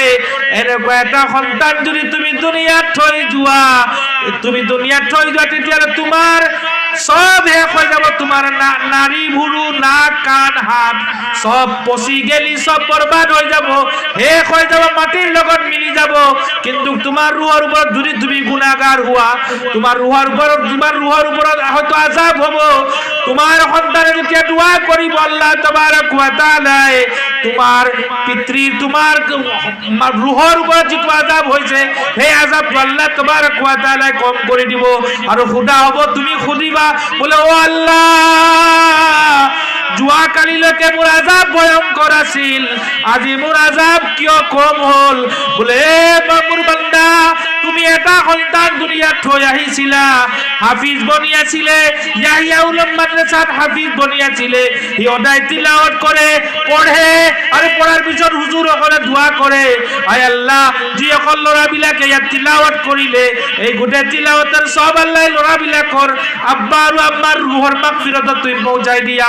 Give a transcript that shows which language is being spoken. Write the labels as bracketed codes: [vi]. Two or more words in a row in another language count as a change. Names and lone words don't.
[as] এনেকুৱা এটা সন্তান যদি তুমি দুনিয়াত থৈ যোৱা, তেতিয়াহ'লে তোমাৰ সব শেষ হৈ যাব, তোমাৰ নাৰী ভুৰু নাক কাণ হাত সব পচি গেলি সব বৰবাদ হৈ যাব, শেষ হৈ যাব, মাটিৰ লগত মিলি যাব। কিন্তু তোমাৰ ৰুহৰ ওপৰত যদি তুমি গুনাহগাৰ হোৱা, তোমাৰ ৰুহৰ ওপৰত হয়তো আযাব হ'ব। তোমাৰ সন্তানে যেতিয়া দোয়া কৰিব, আল্লাহ [ar] تبارك وتعالى [as] তোমাৰ পিতৃৰ, তোমাৰ ৰুহৰ ওপৰত যিটো আযাব হৈছে, সেই আযাবটো আল্লাহ [ar] تبارك وتعالى [as] কম কৰি দিব, আৰু খুদা হ'ব, তুমি খুদিবা বোলে ও আল্লাহ, যোৱা কালিলৈকে মোৰ আজাব ভয়ংকৰ আছিল, আজি মোৰ আজাব কিয় কম হ'ল? বোলে মোৰ বান্দা, তুমি এটা সন্তান দুনিয়াত থৈ আহিছিলা, হাফিজ বনি আছিলে, ইয়াহিয়া উলুম মাদ্ৰাসাত হাফিজ বনি আছিলে, সি সদায় তিলাৱত কৰে, পঢ়ে, আৰু পঢ়াৰ পিছত হুজুৰসকলে দোৱা কৰে, আয় আল্লাহ, যিসকল ল'ৰাবিলাকে ইয়াত তিলাৱত কৰিলে, এই গোটেই তিলাৱতৰ সব আল্লাহ ল'ৰাবিলাকৰ আব্বা আৰু আম্মাৰ ৰুহৰ মাগফিৰাতত তুমি পৌঁছাই দিয়া।